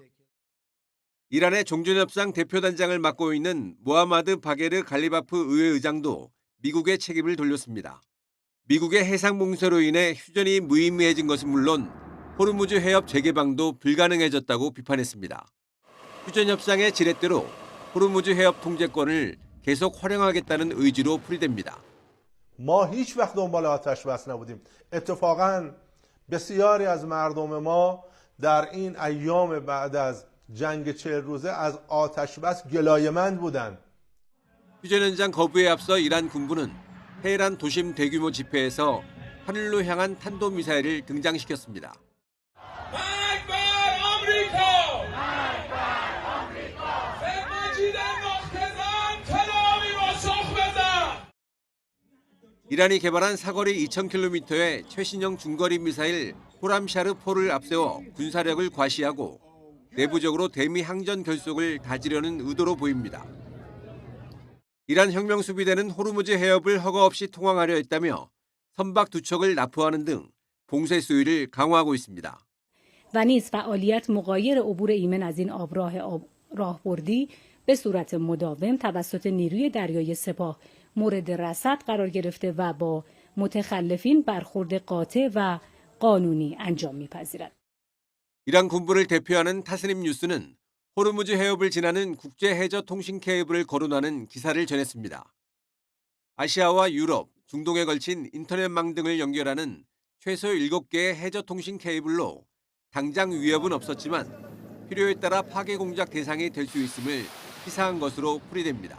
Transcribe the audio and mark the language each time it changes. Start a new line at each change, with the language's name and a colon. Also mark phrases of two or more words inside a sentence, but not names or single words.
Korean: 이란의 종전협상 대표단장을 맡고 있는 모하마드 바게르 갈리바프 의회의장도 미국의 책임을 돌렸습니다. 미국의 해상 봉쇄로 인해 휴전이 무의미해진 것은 물론 호르무즈 해협 재개방도 불가능해졌다고 비판했습니다. 휴전 협상의 지렛대로 호르무즈 해협 통제권을 계속 활용하겠다는 의지로 풀이됩니다.
Persian: ما هیچ وقت دنبال آتش بس نبودیم. اتفاقاً بسیاری از مردم ما در این ایام بعد از جنگ 40 روزه از آتش بس گلایه‌مند بودند.
Korean: 휴전 현장 거부에 앞서 이란 군부는 테헤란 도심 대규모 집회에서 하늘로 향한 탄도미사일을 등장시켰습니다. 이란이 개발한 사거리 2,000km의 최신형 중거리 미사일 호람샤르4를 앞세워 군사력을 과시하고 내부적으로 대미 항전 결속을 다지려는 의도로 보입니다. 이란 혁명 수비대는 호르무즈 해협을 허가 없이 통항하려 했다며 선박 2척을 납포하는 등 봉쇄 수위를 강화하고 있습니다.
Persian: و نیز فعالیت مغایر عبور ایمن از این آبراه راهبردی به صورت مداوم توسط نیروی دریایی سپاه مورد رصد قرار گرفته و با متخلفین برخورد قاطع و قانونی انجام می‌پذیرد.
Korean: 이란 군부를 대표하는 타스님 뉴스는 호르무즈 해협을 지나는 국제 해저 통신 케이블을 거론하는 기사를 전했습니다. 아시아와 유럽, 중동에 걸친 인터넷망 등을 연결하는 최소 7개의 해저 통신 케이블로 당장 위협은 없었지만 필요에 따라 파괴 공작 대상이 될 수 있음을 시사한 것으로 풀이됩니다.